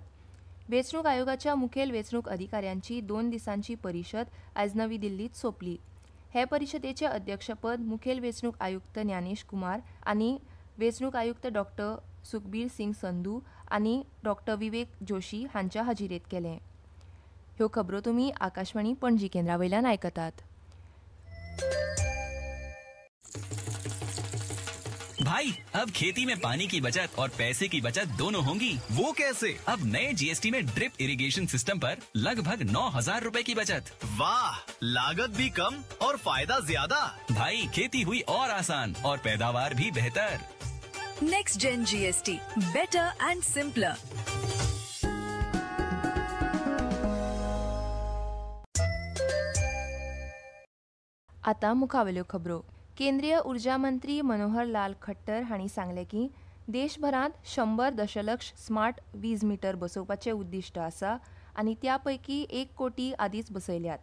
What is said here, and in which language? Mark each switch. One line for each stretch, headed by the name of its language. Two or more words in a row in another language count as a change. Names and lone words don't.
Konkani: वेंचणूक आयोगाच्या मुखेल वेंचणूक अधिकाऱ्यांची 2 दिसांची परिशद आयज नवी दिल्लींत सोंपली. हे परिशदेचें अध्यक्षपद मुखेल वेंचणूक आयुक्त ज्ञानेश कुमार आनी वेंचणूक आयुक्त डॉ. सुखबीर सिंग संधू आनी डॉ. विवेक जोशी हांच्या हाजिरेंत केलें. ह्यो खबरो तुमी आकाशवाणी पणजी केंद्रावयल्यान आयकतात.
Hindi: भाई अब खेती में पानी की बचत और पैसे की बचत दोनों होंगी। वो कैसे? अब नए GST में
English: drip irrigation system
Hindi: पर लगभग 9,000 रुपए की बचत। वाह, लागत भी कम और फायदा ज्यादा। भाई खेती हुई और आसान और पैदावार भी बेहतर।
English: next gen GST, better and simpler.
Konkani: आतां मुखावेल्यो खबरो. केंद्रीय उर्जा मंत्री मनोहर लाल खट्टर हांणी सांगलें की देशभरांत 100 दशलक्ष स्मार्ट वीज मीटर बसोवपाचें उद्दिश्ट आसा आनी त्यापैकी 1 कोटी आदींच बसयल्यात.